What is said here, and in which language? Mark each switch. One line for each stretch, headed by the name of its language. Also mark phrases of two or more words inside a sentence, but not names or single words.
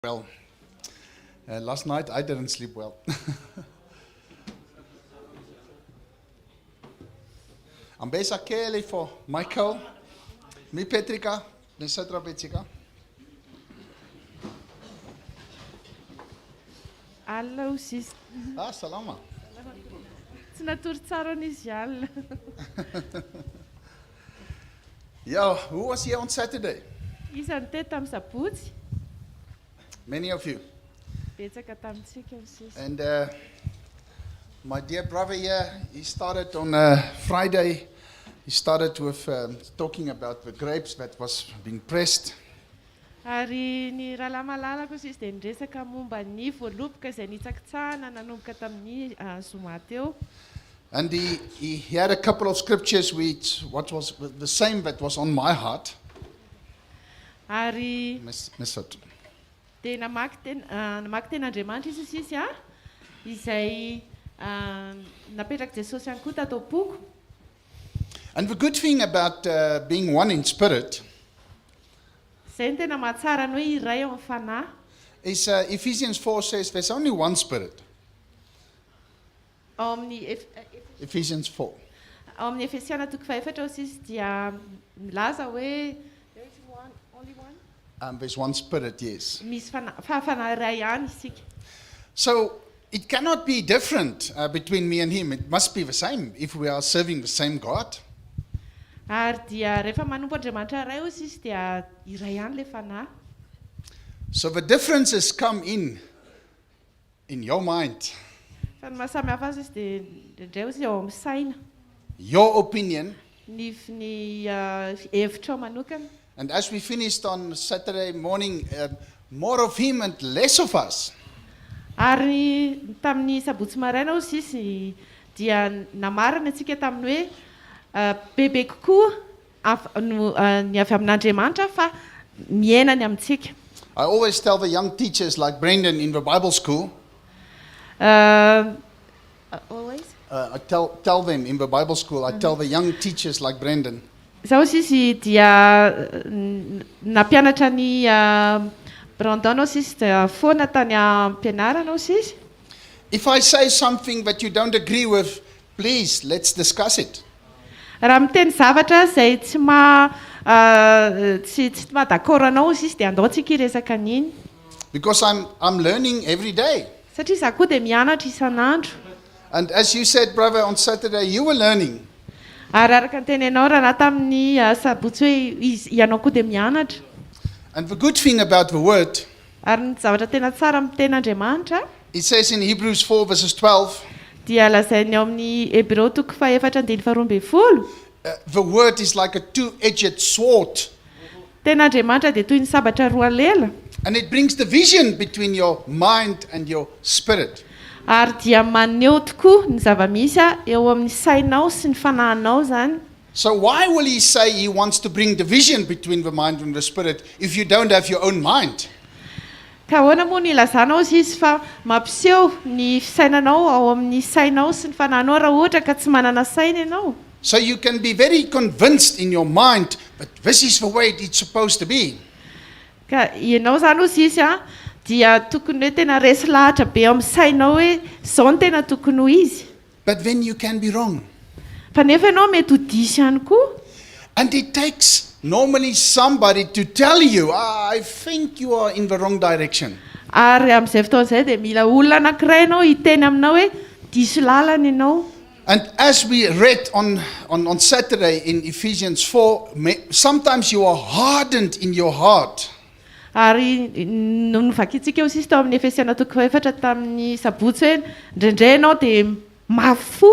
English: Well, last night I didn't sleep well. I'm basically for Michael, mitarika, mitarika. Allo sis.
Malagasy: Ah, salama. Tsy natory tsara n'izy alina.
English: Yeah, who was here on Saturday?
Malagasy: Isan'ny tety tamin'ny sabotsy.
English: Many of you.
Malagasy: Betsaka tamintsika sis.
English: And my dear brother here, he started on Friday. He started with talking about the grapes that was being pressed.
Malagasy: Ary ny rahalahy malalako sis dia niresaka momba ny voaloboka izay nitsakitsahana nanomboka tamin'ny zoma teo.
English: And he had a couple of scriptures which what was the same that was on my heart.
Malagasy: Ary
English: Miss it.
Malagasy: dia namaky ten'Andriamanitra izy sisy izay napetraka Jesosy ihany koa tato am-poko.
English: And the good thing about being one in spirit
Malagasy: Izay ny tena mahatsara ny hoe iray ao amin'ny fanahy.
English: is Ephesians 4 says there's only one spirit.
Malagasy: Ao amin'ny
English: Ephesians 4.
Malagasy: ao amin'ny Efesiana toko faefatra sisy dia milaza hoe
English: there is only one. There's one spirit, yes.
Malagasy: Misy fanahy iray ihany isika.
English: So it cannot be different between me and him. It must be the same if we are serving the same God.
Malagasy: Ary dia rehefa manompo Andriamanitra iray hoy sisy dia iray ihany le fanahy.
English: So the differences come in your mind,
Malagasy: Fa ny mahasamy hafa azy izy dia indray hoy izy ao amin'ny saina.
English: your opinion.
Malagasy: Ny hevitra manokana.
English: And as we finished on Saturday morning, more of him and less of us.
Malagasy: Ary tamin'ny sabotsy maraina hoy sisy dia namarina antsika tamin'ny hoe bebe kokoa ny avy amin'Andriamanitra fa miaina ny amintsika.
English: I always tell the young teachers like Brendan in the Bible school, Always? I tell them in the Bible school, I tell the young teachers like Brendan,
Malagasy: Zaho sisy dia nampianatra ny Brandon ao sisy dia foana tany am-pianarana ao sisy.
English: if I say something that you don't agree with, please, let's discuss it.
Malagasy: Raha miteny zavatra izay tsy d'accord anao sisy dia andao tsika hiresaka an'iny.
English: Because I'm learning every day.
Malagasy: Satria izaho koa dia mianatra isan'andro.
English: And as you said, brother, on Saturday, you were learning.
Malagasy: Ary araka ny tenenao raha na tamin'ny sabotsy hoe ianao koa dia mianatra.
English: And the good thing about the word,
Malagasy: Ary ny zavatra tena tsara amin'ny ten'Andriamanitra
English: it says in Hebrews 4 verses 12,
Malagasy: dia lazainy ao amin'ny Hebreo toko faefatra andiny faharoa ambin'ny folo.
English: the word is like a two-edged sword.
Malagasy: Ten'Andriamanitra dia toy ny sabatra roa lela.
English: And it brings division between your mind and your spirit.
Malagasy: Ary dia maneho tokoa ny zava-misy eo amin'ny sainao sy ny fanahinao zany.
English: So why will he say he wants to bring division between the mind and the spirit if you don't have your own mind?
Malagasy: Ka ahoana moa ny ilazanao izy fa mampiseho ny fisainanao ao amin'ny sainao sy ny fanahinao raha ohatra ka tsy manana saina ianao.
English: So you can be very convinced in your mind that this is the way it's supposed to be.
Malagasy: Ka ianao zany ozy izy dia tokony hoe tena resy lahatra be ao amin'ny sainao hoe izao no tena tokony ho izy.
English: But then you can be wrong.
Malagasy: Fa nefa ianao mety ho diso ihany koa.
English: And it takes normally somebody to tell you, I think you are in the wrong direction.
Malagasy: Ary amin'izay fotoana izay dia mila olona anankiray ianao hiteny aminao hoe diso lalana ianao.
English: And as we read on Saturday in Ephesians 4, sometimes you are hardened in your heart.
Malagasy: Ary novakitsika eo sisy tao amin'ny Efesiana toko faefatra tamin'ny sabotsy hoe indraindray ianao dia mafy.